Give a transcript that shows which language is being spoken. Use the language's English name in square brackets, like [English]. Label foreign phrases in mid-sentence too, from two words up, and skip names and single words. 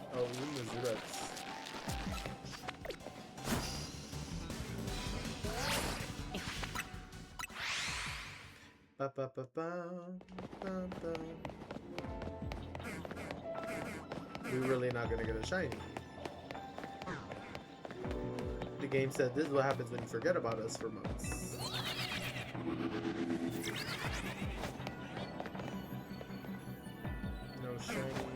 [English] even the Zurax. Ba, ba, ba, ba, ba, ba. We're really not gonna get a shiny. The game said this is what happens when you forget about us for months. No shiny.